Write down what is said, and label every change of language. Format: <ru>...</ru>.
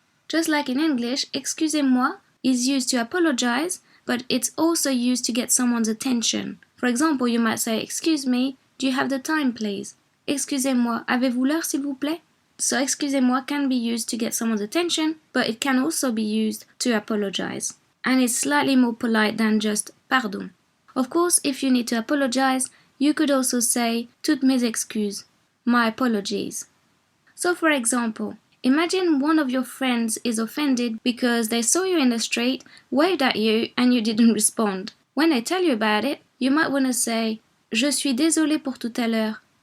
<en>Just like in English, excusez-moi is used to apologize, but it's also used to get someone's attention. For example, you might say, excuse me, do you have the time please?</en> <fr>Excusez-moi, avez-vous l'heure s'il vous plaît?</fr> <en>So excusez-moi can be used to get someone's attention, but it can also be used to apologize. And it's slightly more polite than just pardon. Of course, if you need to apologize, you could also say toutes mes excuses, my apologies. So for example, imagine one of your friends is offended because they saw you in the street, waved at you, and you didn't respond. When they tell you about it, you might want to say je suis désolé pour tout à l'heure.</en>